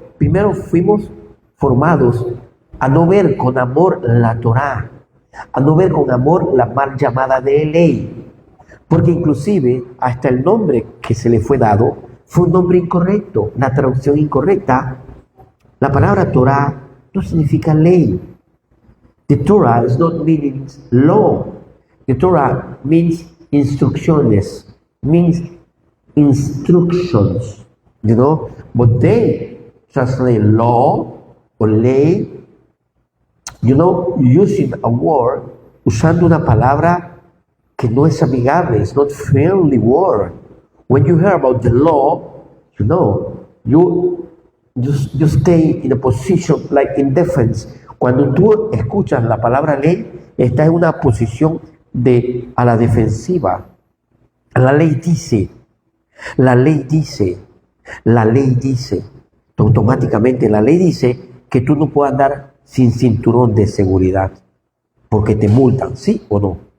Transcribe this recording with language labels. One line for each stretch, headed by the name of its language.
Spanish: Primero fuimos formados a no ver con amor la Torá, a no ver con amor la mal llamada de ley, porque inclusive hasta el nombre que se le fue dado fue un nombre incorrecto, una traducción incorrecta. La palabra Torá no significa ley.
English: The Torah is not meaning law. The Torah means instrucciones, means instructions, you know, but they translate law or ley, you know, using a word,
Spanish: usando una palabra que no es amigable,
English: it's not friendly word. When you hear about the law, you know, you stay in a position like in defense.
Spanish: Cuando tú escuchas la palabra ley, estás en una posición a la defensiva. La ley dice, la ley dice, la ley dice. Automáticamente la ley dice que tú no puedes andar sin cinturón de seguridad, porque te multan, ¿sí o no?